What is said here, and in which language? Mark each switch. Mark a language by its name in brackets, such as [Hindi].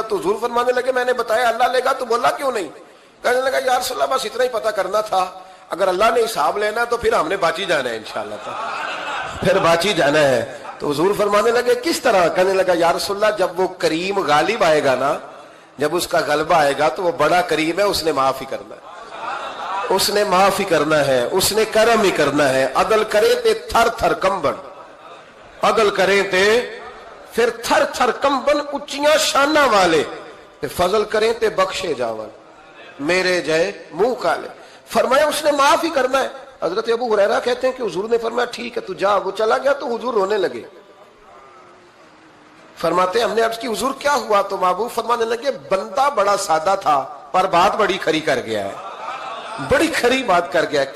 [Urdu] تو حضور فرمانے لگے میں نے بتایا اللہ لے گا. تو بولا کیوں نہیں؟ کہنے لگا یا رسول اللہ بس اتنا ہی پتہ کرنا تھا، اگر اللہ نے حساب لینا تو پھر ہم نے باچی جانا ہے انشاءاللہ، پھر باچی جانا ہے. تو حضور فرمانے لگے کس طرح؟ کہنے لگا یا رسول اللہ جب وہ کریم غالب آئے گا نا، جب اس کا غلبہ آئے گا تو وہ بڑا کریم ہے، اس نے معاف ہی کرنا ہے، اس نے معاف ہی کرنا ہے، اس نے کرم ہی کرنا ہے. [Punjabi] عدل کرے تے تھر تھر کمبن، عدل کرے تے پھر تھر تھر کمبن اچیاں شانہ والے، تے فضل کریں تے بخشے جاون میرے جائے منہ کالے. [Urdu] فرمایا اس نے معاف ہی کرنا ہے. حضرت ابو ہریرہ کہتے ہیں کہ حضور نے فرمایا ٹھیک ہے تو جا. وہ چلا گیا تو حضور رونے لگے. فرماتے ہیں ہم نے عرض کی حضور کیا ہوا؟ تو محبوب فرمانے لگے بندہ بڑا سادہ تھا پر بات بڑی کھری کر گیا ہے، بڑی کھری بات کر گیا ہے.